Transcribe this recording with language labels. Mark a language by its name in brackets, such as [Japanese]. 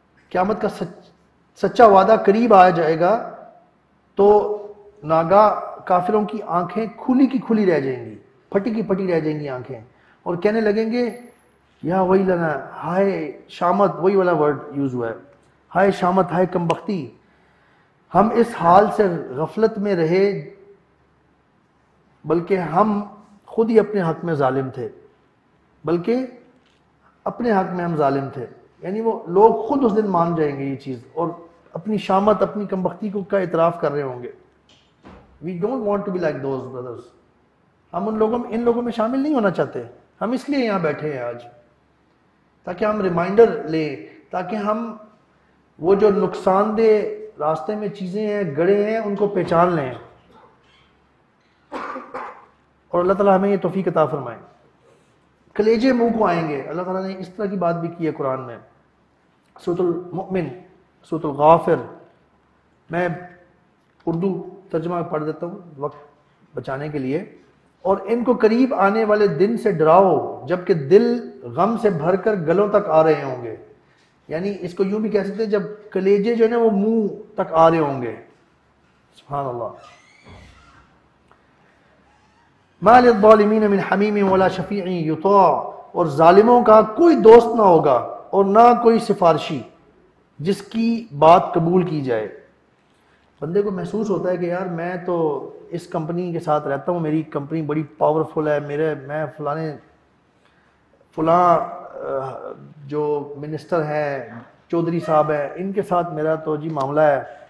[Urdu] قیامت کا سچا وعدہ قریب آ جائے گا تو ناگاہ کافروں کی آنکھیں کھلی کی کھلی رہ جائیں گی، پھٹی کی پھٹی رہ جائیں گی آنکھیں، اور کہنے لگیں گے یا ویلنا، ہائے شامت، وہی والا ورڈ یوز ہوا ہے، ہائے شامت، ہائے کمبختی، ہم اس حال سے غفلت میں رہے بلکہ ہم خود ہی اپنے حق میں ظالم تھے، بلکہ اپنے حق میں ہم ظالم تھے. یعنی وہ لوگ خود اس دن مان جائیں گے یہ چیز، اور اپنی شامت، اپنی کمبختی کو کا اعتراف کر رہے ہوں گے. [English] We don't want to be like those brothers. [Urdu] ہم ان لوگوں میں شامل نہیں ہونا چاہتے. ہم اس لیے یہاں بیٹھے ہیں آج، تاکہ ہم ریمائنڈر لیں، تاکہ ہم وہ جو نقصان دہ راستے میں چیزیں ہیں، گڑے ہیں، ان کو پہچان لیں، اور اللہ تعالیٰ ہمیں یہ توفیق عطا فرمائے. کلیجے منہ کو آئیں گے. اللہ تعالیٰ نے اس طرح کی بات بھی کی ہے قرآن میں. سورۃ المؤمن، سورۃ الغافر، میں اردو ترجمہ پڑھ دیتا ہوں وقت بچانے کے لیے. اور ان کو قریب آنے والے دن سے ڈراؤ جبکہ دل غم سے بھر کر گلوں تک آ رہے ہوں گے. یعنی اس کو یوں بھی کہہ سکتے ہیں جب کلیجے جو ہے نا وہ منہ تک آ رہے ہوں گے. سبحان اللہ. [Arabic] ما للظالمین من حمیم ولا شفیع یطاع. [Urdu] اور ظالموں کا کوئی دوست نہ ہوگا اور نہ کوئی سفارشی جس کی بات قبول کی جائے. بندے کو محسوس ہوتا ہے کہ یار میں تو اس کمپنی کے ساتھ رہتا ہوں، میری کمپنی بڑی پاورفل ہے، میں فلاں جو منسٹر ہیں، چودھری صاحب ہیں، ان کے ساتھ میرا تو جی معاملہ ہے.